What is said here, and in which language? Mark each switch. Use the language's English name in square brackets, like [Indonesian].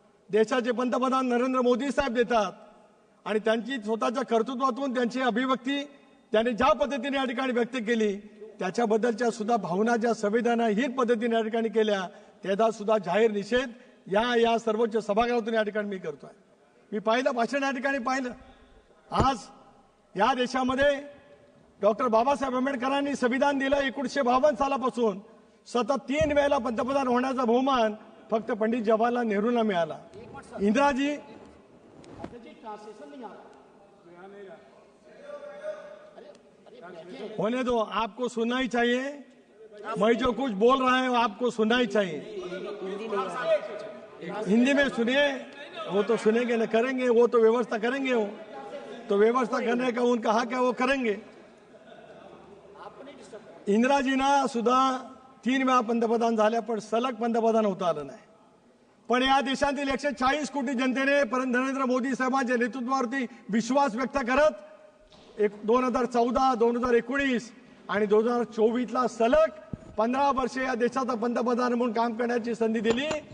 [Marathi] देशाचे पंतप्रधान नरेंद्र मोदी साहेब देतात आणि त्यांची स्वतःच्या कर्तृत्वातून त्यांची अभिव्यक्ती त्यांनी ज्या पद्धतीने या ठिकाणी व्यक्त केली त्याच्याबद्दलच्या सुद्धा भावना ज्या संवेदना हीच पद्धतीने या ठिकाणी केल्या त्याचा सुद्धा जाहीर निषेध या सर्वोच्च सभागृहातून या ठिकाणी मी करतोय। मी पाहिलं भाषण या ठिकाणी पाहिलं। आज या देशामध्ये डॉक्टर बाबासाहेब आंबेडकरांनी संविधान दिलं 1952 सालापासून सतत 3 वेळेला पंतप्रधान होण्याचा बहुमान फक्त पंडित जवाहरलाल नेहरूंना मिळाला। [Hindi] इंदिराजी होने दो, आपको सुनना ही चाहिए। मैं जो कुछ बोल रहा हूं आपको सुनना ही चाहिए। हिंदी में सुनिए, वो तो सुनेंगे न करेंगे, वो तो व्यवस्था करेंगे, वो तो व्यवस्था करने का उनका हक है, वो करेंगे। [Marathi] इंदिराजींना सुद्धा 3 वेळा पंतप्रधान झाल्या पण सलग पंतप्रधान होता आलं नाही। पण या देशातील 140 कोटी जनतेने नरेंद्र मोदी साहेबांच्या नेतृत्वावरती विश्वास व्यक्त करत 2014, 2019 आणि 2024ला सलग 15 वर्षे या देशाचा पंतप्रधान म्हणून काम करण्याची संधी दिली।